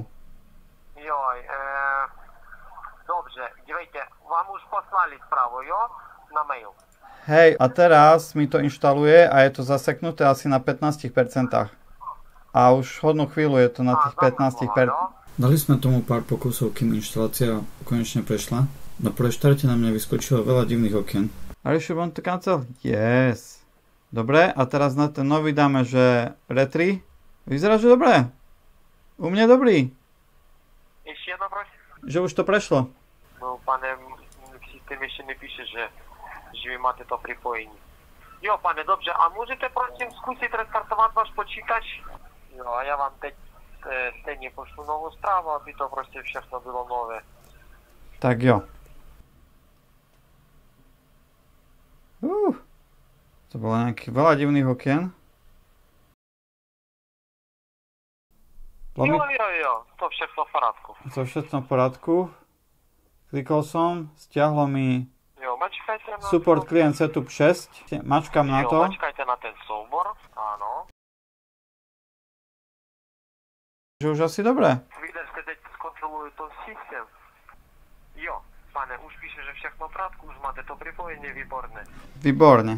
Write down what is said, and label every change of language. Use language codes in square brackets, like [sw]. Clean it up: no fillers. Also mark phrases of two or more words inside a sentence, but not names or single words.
[cs] Joj, dobře, dívejte, vám už poslali správu, jo, na mail. [sk] Hej, a teraz mi to inštaluje a je to zaseknuté asi na 15%. A už hodnú chvíľu je to na tých 15%. Dali sme tomu pár pokusov, kým inštalácia konečne prešla. Na prvej štarte na mňa vyskočilo veľa divných okien. [en] Are you sure want to cancel? Yes. [sk] Dobre, a teraz na ten nový dáme, že retry. Vyzerá, že dobré. U mňa dobrý. [cs] Ještě jedno, prosím. [sk] Že už to prešlo. [cs] No, pane, systém ještě nepíše, že vy máte to připojení. Jo, pane, dobře, a můžete prosím zkusit restartovat váš počítač? Jo, a já vám teď stejně pošlu novou zprávu, aby to prostě všechno bylo nové. Tak jo. [sk] To bolo nejakých veľa divných okien. [cs] Jo, to všechno v poradku. [sk] To všetko v poradku. Klikol som, stiahlo mi [cs] Jo, mačkajte na [en] support client setup 6. [sk] Mačkám na to. [cs] Jo, mačkajte na ten soubor, áno. [sk] Že už asi dobré. [cs] Vidíte, teď zkontrolujú to systém. Jo, pane, už píše, že všechno v poradku, už máte to pripojenie, výborné. [sk] Výborne.